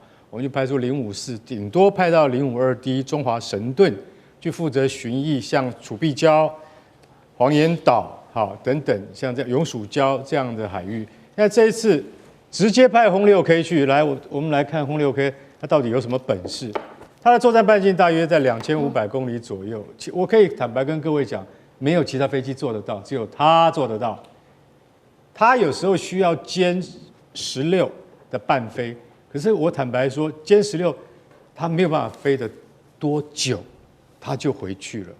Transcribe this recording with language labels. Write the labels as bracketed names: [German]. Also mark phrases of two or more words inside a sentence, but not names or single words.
[Chinese] 我們就派出054，頂多派到052D 中華神盾去負責巡弋，像楚碧礁、黃岩島好等等，像這樣永暑礁這樣的海域。那這一次直接派轟6K去，來我們來看轟 6K 它到底有什麼本事？它的作戰半徑大約在2500公里左右。我可以坦白跟各位講，沒有其他飛機做得到，只有它做得到。它有時候需要歼16的伴飛，可是我坦白說，殲16它沒有辦法飛得多久，它就回去了。